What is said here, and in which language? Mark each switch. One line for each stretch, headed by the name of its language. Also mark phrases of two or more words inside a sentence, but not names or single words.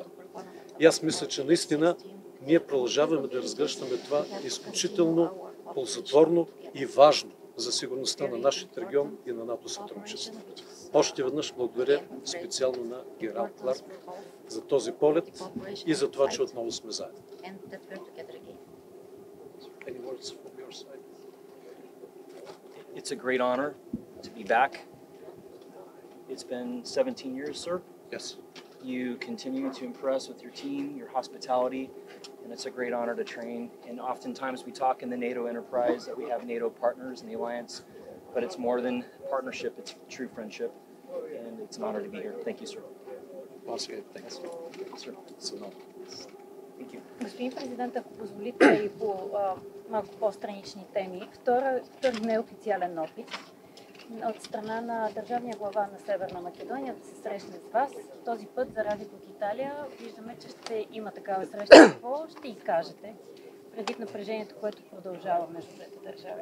Bulgarian: И аз мисля, че наистина ние продължаваме да разгръщаме това изключително ползотворно и важно за сигурността на нашия регион и на НАТО сътрудничество. Още веднъж благодаря специално на генерал Кларк за този полет и за това, че отново сме заедно.
English: It's a great honor to be back. It's been 17 years, sir. Yes. You continue to impress with your team, your hospitality, and it's a great honor to train. And oftentimes we talk in the NATO enterprise that we have NATO partners in the alliance, but it's more than partnership, it's true friendship, and it's an honor to be here. Thank you, sir. Thanks. Sir. Thank you.
Bulgarian: Господин президент, ако позволите и по малко по-странични теми, втори неофициален опит от страна на държавния глава на Северна Македония да се срещне с вас. Този път за Радио Италия виждаме, че ще има такава среща. Какво ще изкажете предвид напрежението, което продължава между двете държави?